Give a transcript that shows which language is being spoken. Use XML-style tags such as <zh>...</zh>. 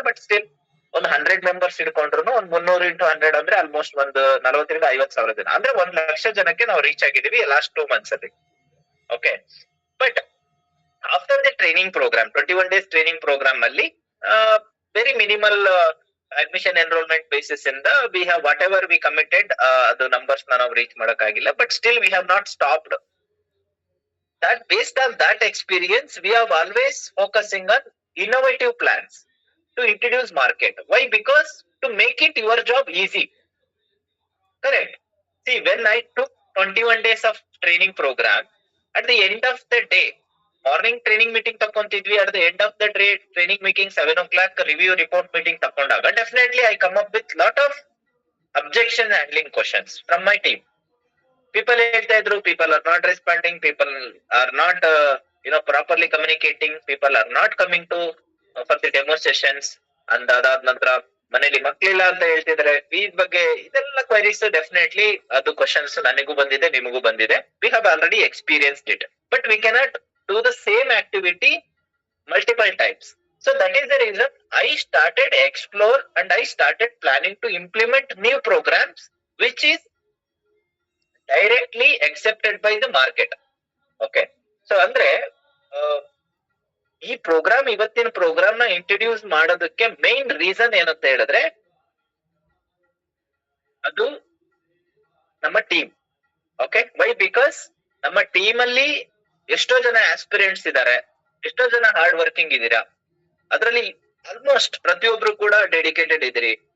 <kn>But still ಒಂದು 100 members ಇಟ್ಕೊಂಡ್ರು ಒಂದು 300 into 100 ಅಂದ್ರೆ ಆಲ್ಮೋಸ್ಟ್ ಒಂದು 40,000-50,000 ಜನ, ಅಂದ್ರೆ 100,000 ಜನಕ್ಕೆ ನಾವು ರೀಚ್ ಆಗಿದೀವಿ ಲಾಸ್ಟ್ 2 months ಅಲ್ಲಿ. Okay, but after the training programme, 21 days training programme ಅಲ್ಲಿ very minimal admission enrolment basis ಇಂದ</kn> <en>we have whatever we committed,</en> <kn>ಅದು ನಂಬರ್ಸ್ ನಾವು reach ಮಾಡಕ್ಕಾಗಿಲ್ಲ.</kn> <en>But still we have not stopped. That based on that experience, we are always focusing on innovative plans to introduce market. Why? Because to make it your job easy. Correct? See, when I took 21 days of training program, at the end of the day, morning training meeting</en> <kn>takontidvi,</kn> <en>at the end of the day training meeting 7 o'clock review report meeting</en> <kn>takondaga,</kn> <en>definitely I come up with lot of objection handling questions from my team. People</en> <kn>ಹೇಳ್ತಾ ಇದ್ರು,</kn> <en>people are not responding, people are not properly communicating, people are not coming to for the demo sessions.</en> <kn>and ಅದಾದ ನಂತರ ಮನೇಲಿ ಮಕ್ಳಿಲ್ಲ ಅಂತ ಹೇಳ್ತಿದ್ರೆ, ಈ ಬಗ್ಗೆ ಇದೆಲ್ಲ ಕ್ವೈರೀಸ್ ಡೆಫಿನೆಟ್ಲಿ ಅದು ಕ್ವಶನ್ಸ್ ನನಗೂ ಬಂದಿದೆ, ನಿಮಗೂ ಬಂದಿದೆ.</kn> <en>We have already experienced it, but we cannot do the same activity multiple times. So that is the reason I started explore and I started planning to implement new programs which is directly accepted by the market.</en> <kn>Okay, so ಅಂದ್ರೆ ಈ program, ಇವತ್ತಿನ program ನ introduce ಮಾಡೋದಕ್ಕೆ main reason ಏನಂತ ಹೇಳಿದ್ರೆ, ಅದು ನಮ್ಮ team. Okay,</kn> <en>why because</en> <kn>ನಮ್ಮ ಟೀಮ್ ಅಲ್ಲಿ ಎಷ್ಟೋ ಜನ ಆಸ್ಪಿರೆಂಟ್ಸ್ ಇದ್ದಾರೆ, ಎಷ್ಟೋ ಜನ ಹಾರ್ಡ್ ವರ್ಕಿಂಗ್ ಇದೀರಾ, ಅದರಲ್ಲಿ ಆಲ್ಮೋಸ್ಟ್ ಪ್ರತಿಯೊಬ್ರು ಕೂಡ ಡೆಡಿಕೇಟೆಡ್ ಇದ್ದೀರಿ.</kn>